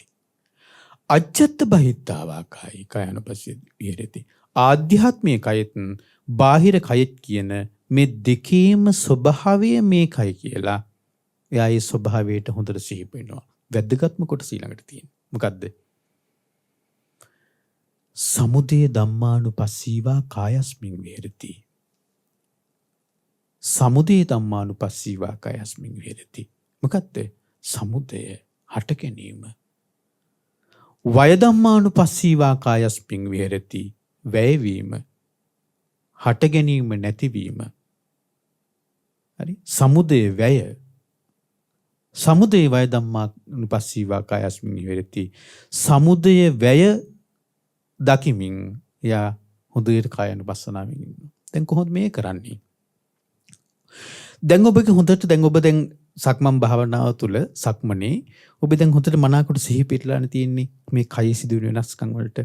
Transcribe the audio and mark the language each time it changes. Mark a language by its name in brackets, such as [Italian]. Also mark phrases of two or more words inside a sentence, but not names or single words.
[Pali] අජ්ජත් බහිද්ධා කායේ කායානුපස්සී විහෙරති. [Sinhala] ආධ්‍යාත්මික කයෙත් බාහිර කයෙත් කියන මේ දෙකේම ස්වභාවය මේකයි කියලා එයා ඒ ස්වභාවයට හොඳට සිහිපෙනවා. වැදගත්ම කොටස ඊළඟට තියෙනවා. මොකද්ද? [Pali] සමුදය ධම්මානුපස්සීවා කායස්මින් විහෙරති. සමුදය ධම්මානුපස්සීවා කායස්මින් විහෙරති. [Sinhala] මොකද්ද? සමුදය හට ගැනීම. [Pali] වය ධම්මානුපස්සීවා කායස්මින් විහෙරති. [Sinhala] වැයවීම. හට ගැනීම නැතිවීම. හරි? සමුදය වැය. [Pali] සමුදය වය ධම්මානුපස්සීවා කායස්මින් විහෙරති. [Sinhala] සමුදය වැය දකිමින් යා හොඳට කායानुපස්සනාවෙන් ඉන්නවා. දැන් කොහොමද මේ කරන්නේ? දැන් ඔබ දැන් සක්මන් භාවනාව තුළ සක්මනේ ඔබ දැන් හොඳට මනාකොට සිහි පිටලානේ තියෙන්නේ මේ කය සිදුවෙන වෙනස්කම් වලට.